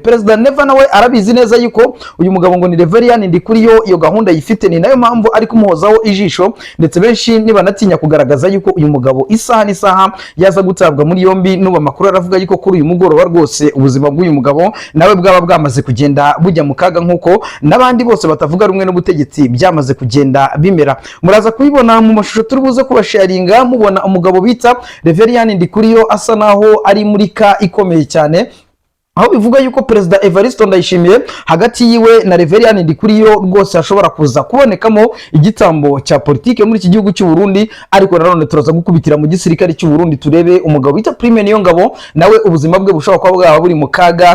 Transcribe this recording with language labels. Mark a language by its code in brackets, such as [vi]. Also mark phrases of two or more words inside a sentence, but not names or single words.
[rw] Perezida Neva nawe arabizi neza yuko uyu mugabo ngo ni Reverien Ndikuriyo iyo gahunda yifite, ni nayo mpamvu ari kumuhozaho ijisho, ndetse benshi nibanatinya kugaragaza yuko uyu mugabo isaha n'isaha yaza gutabwa muri yombi. Nuba makuru aravuga yuko kuri uyu mugoroba rwose ubuzima bw'uyu mugabo nawe bwaba bwamaze kugenda bujya mu kaga, nkuko n'abandi bose batavuga rumwe n'ubutegetsi byamaze kugenda bimera. Muraza kubibona mu mashusho turi buze kubasharinga, mubona umugabo bita Reverien Ndikuriyo asa naho ari muri ka ikomeye cyane, aho bivuga yuko Perezida Evariste Ndayishimiye hagati yiwe na Reverien Ndikuriyo rwose ashobora kuza kubonekamo igitambo cya politike muri iki gihugu cy'u Burundi. Ariko nanone turaza gukubitira mu gisirikare cy'u Burundi turebe umugabo bita Prime Niyongabo nawe ubuzima bwe bushobora kuba bwaba buri mu kaga.